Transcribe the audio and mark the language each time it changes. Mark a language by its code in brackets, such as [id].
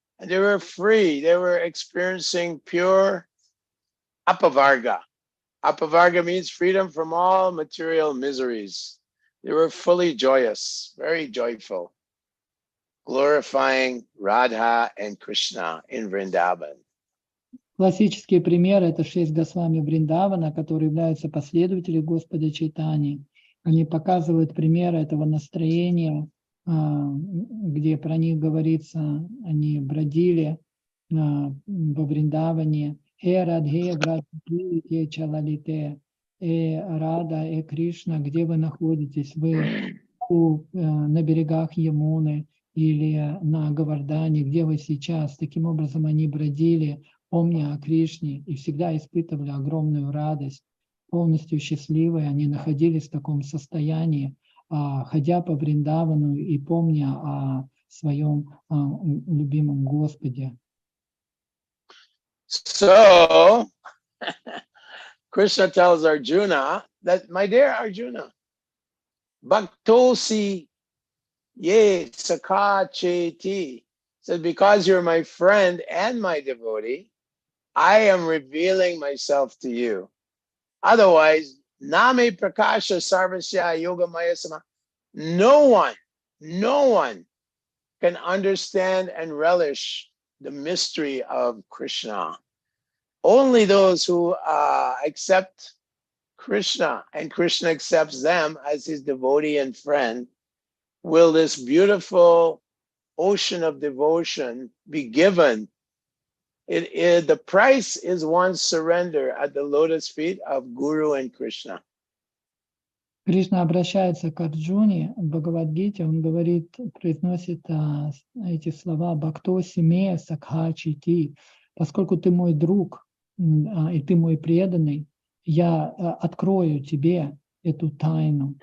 [en] And they were free. They were experiencing pure apavarga. Apavarga means freedom from all material miseries. They were fully joyous, very joyful, glorifying Radha and Krishna in Vrindavan. [ru] Классический пример — это 6 Госвами Вриндавана, которые являются последователями Господа Чайтаньи. Они показывают пример этого настроения, где про них говорится, они бродили во Вриндаване. Радхе, Врадхе, Чалалите, Рада, Кришна, где вы находитесь? Вы на берегах Ямуны или на Говардане, где вы сейчас? Таким образом, они бродили, помня о Кришне, и всегда испытывали огромную радость, полностью счастливые. Они находились в таком состоянии, ходя по Вриндавану и помня о своем любимом Господе. [en] So, Krishna tells Arjuna that, my dear Arjuna, [sa] Bhaktosi ye sakha cheti, [en] says, because you're my friend and my devotee, I am revealing myself to you. [sa] Otherwise, name prakasha sarvasya yoga maya sama. [en] No one can understand and relish the mystery of Krishna. Only those who accept Krishna and Krishna accepts them as his devotee and friend will this beautiful ocean of devotion be given The price is one's surrender at the lotus feet of Guru and Krishna. [ru] Кришна обращается к Арджуне в Бхагавад-гите, он говорит, произносит эти слова [sa] «Бхакто симе сакха чити», [ru] поскольку ты мой друг и ты мой преданный, я открою тебе эту тайну.